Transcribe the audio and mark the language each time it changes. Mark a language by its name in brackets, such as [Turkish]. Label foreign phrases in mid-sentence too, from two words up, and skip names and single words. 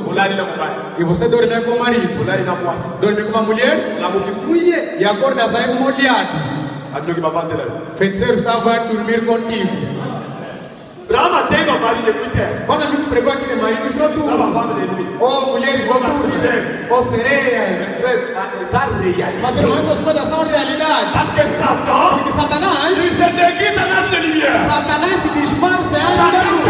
[Portuguese] E você dorme com o marido. Dorme com uma mulher e acorda sai molhado. Feiticeiro estava a dormir contigo. Quando a gente pregou aqui de maridos noturnos, ou mulheres noturnas, ou sereias. Mas irmão, essas coisas são realidade. [French] Parce que Satan, [Portuguese] Porque Satanás, [French] il se déguise en âge de lumière. [Portuguese] Satanás se disfarça em anjo da